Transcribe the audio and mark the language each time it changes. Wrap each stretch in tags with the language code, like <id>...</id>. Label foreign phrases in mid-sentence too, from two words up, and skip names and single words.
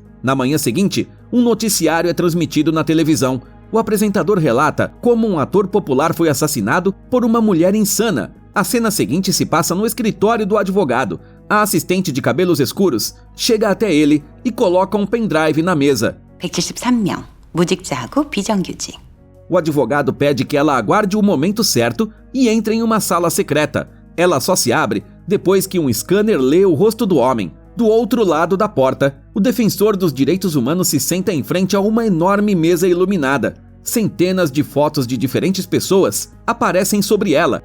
<pt>Na manhã seguinte, um noticiário é transmitido na televisão. O apresentador relata como um ator popular foi assassinado por uma mulher insana. A cena seguinte se passa no escritório do advogado. A assistente de cabelos escuros chega até ele e coloca um pendrive na mesa.</pt> <ko>173명, 무직자하고 비정규직.</ko> <pt>O advogado pede que ela aguarde o momento certo e entre em uma sala secreta. Ela só se abre depois que um scanner lê o rosto do homem. Do outro lado da porta, o defensor dos direitos humanos se senta em frente a uma enorme mesa iluminada. Centenas de fotos de diferentes pessoas aparecem sobre ela.</pt>